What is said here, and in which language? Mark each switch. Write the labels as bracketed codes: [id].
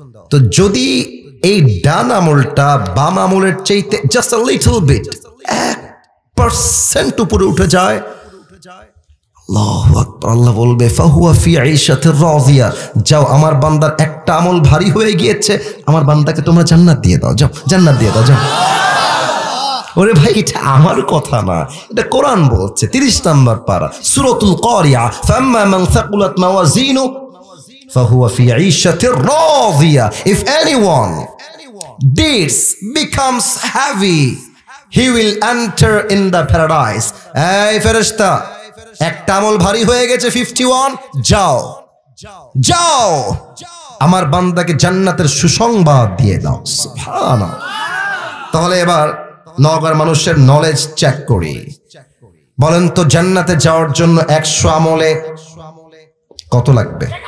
[bn] তো যদি এই ডান আমলটা বাম আমলের চাইতে [en] just a little bit [bn] 1% উপরে উঠে যায়, আল্লাহু আকবার, আল্লাহ বলবে [ar] ফাহুয়া ফি আইশাতির রাদিয়া, [bn] যাও আমার বান্দার একটা আমল ভারী হয়ে গিয়েছে, আমার বান্দাকে তোমরা জান্নাত দিয়ে দাও, যাও জান্নাত দিয়ে দাও, যাও। ওরে ভাই এটা আমার কথা না, এটা কোরআন বলছে। 30 নম্বর পারা সূরাতুল কারিয়া, [ar] ফাম্মা মান সাকুলাত মাওয়াজিনু ফাহুয়া ফি আইশাতির রাদিয়া। [en] If anyone deeds becomes heavy, he will enter in the paradise. [bn] এই ফেরেশতা, একটা আমল ভারী হয়ে গেছে 51, যাও যাও আমার বান্দাকে জান্নাতের সুসংবাদ দিয়ে দাও। সুবহানাল্লাহ। তাহলে এবার নওগাঁর মানুষের নলেজ চেক করি। বলেন তো জান্নাতে যাওয়ার জন্য 100 আমলে কত লাগবে?